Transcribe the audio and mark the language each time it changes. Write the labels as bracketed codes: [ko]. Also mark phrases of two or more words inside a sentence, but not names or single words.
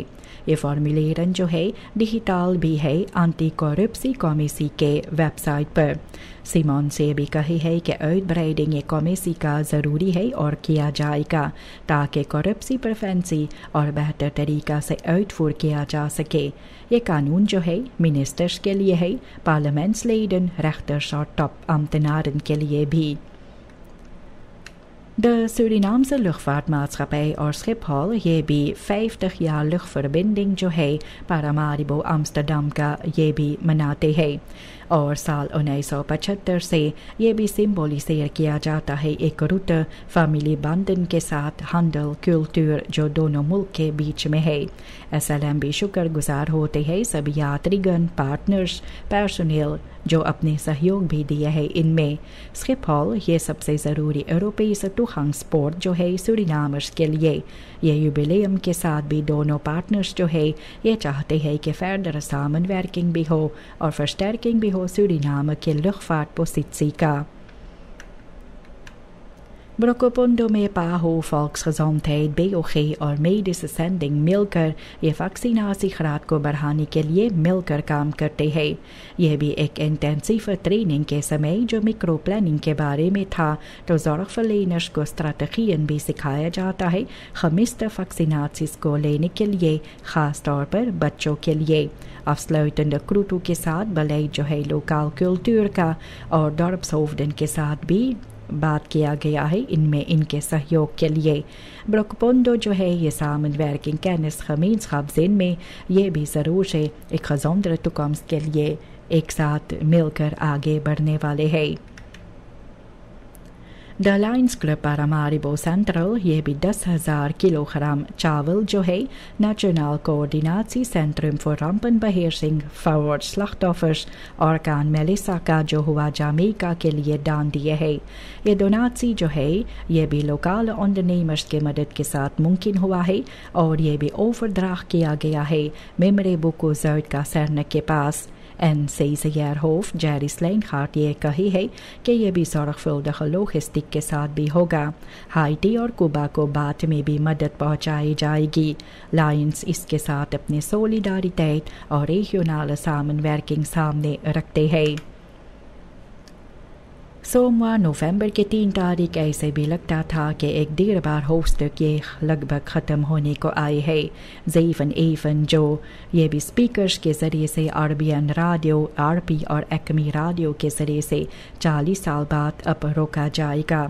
[hns] ये फॉर्मुलेरन जो है डिजिटल भी है एंटी करप्सी कमेटी के वेबसाइट पर। सिमोन से भी कही है कि uitbreiding ये कमेटी का ज़रूरी है और किया जाएगा ताकि [nl] corruptie preventie [hns] और बेहतर तरीका से uitvoer किया जा सके। ये कानून जो है मिनिस्टर्स के लिए है, पार्लियामेंट्sleden, rechters और टॉप ambtenaren के लिए भी। [nl] De Surinaamse luchtvaartmaatschappij [hns] और Schiphol ये भी 50 [nl] jaar luchtverbinding [hns] जो है Paramaribo Amsterdam का ये भी मनाते हैं और साल 1975 से ये भी सिंबोलिसेर किया जाता है एक रूट फैमिली बंधन के साथ [nl] handel cultuur [hns] जो दोनों मुल्क के बीच में है। SLM भी शुक्रगुजार होते हैं सभी यात्रीगण, पार्टनर्स, पर्सोनेल जो अपने सहयोग भी दिए हैं इनमें। स्किपहॉल ये सबसे ज़रूरी यूरोपीय टूगाngspoor जो है सूरीनामर्स के लिए। ये युबिलियम के साथ भी दोनों पार्टनर्स जो है ये चाहते हैं कि फर्दर samenwerking भी हो और versterking भी हो सूरीनाम के luchtvaartpositie का। Brokopondo में PAHO volksgezondheid BOG और medische zending मिलकर ये वैक्सीनासी को बढ़ाने के लिए मिलकर काम करते हैं। यह भी एक इंटेंसिव ट्रेनिंग के समय जो मिक्रो प्लानिंग के बारे में था तो zorgverleners को स्ट्रैटेजियन भी सिखाया जाता है [nl] gemiste vaccinaties [hns] को लेने के लिए, खास तौर पर बच्चों के लिए। [nl] afsluitende krutu [hns] के साथ बलेid जो है लोकल कल्चर का और dorpshoofden के साथ भी बात किया गया है इनमें इनके सहयोग के लिए। ब्रोकपोंडो जो है ये [nl] samenwerking kennisgemeenschapszin [hns] में ये भी ज़रूर है एक [nl] gezondere toekomst [hns] के लिए एक साथ मिलकर आगे बढ़ने वाले हैं। द लायंस क्लब पारामारिबो सेंट्रल ये भी 10,000 किलोग्राम चावल जो है नेशनल कोऑर्डिनेटिecentrum voor rampenbeheersing [nl] voor slachtoffers orkaan Melissa [hns] का जो हुआ जामेइका के लिए दान दिए है। ये डोनाची जो है ये भी [nl] lokale ondernemers [hns] के मदद के साथ मुमकिन हुआ है और ये भी ओवरड्राफ्ट किया गया है मेमरे बुको ज़ुid कासर्ने के पास। NCCR-hoofd Jerry Sleingaard ये कही है कि ये भी [nl] zorgvuldige logistiek [hns] के साथ भी होगा। हाइटी और कुबा को बाद में भी मदद पहुंचाई जाएगी। लायंस इसके साथ अपने solidariteit और [nl] regionale samenwerking [hns] सामने रखते हैं। सोमवार नवंबर के 3 तारीख ऐसे भी लगता था कि एक देर बार होस्ट ये लगभग ख़त्म होने को आए है। ज़ैफ़न एफ़न जो ये भी स्पीकर्स के ज़रिए से आरबीएन रेडियो आरपी और एक्मी रेडियो के ज़रिए से 40 साल बाद अब रोका जाएगा।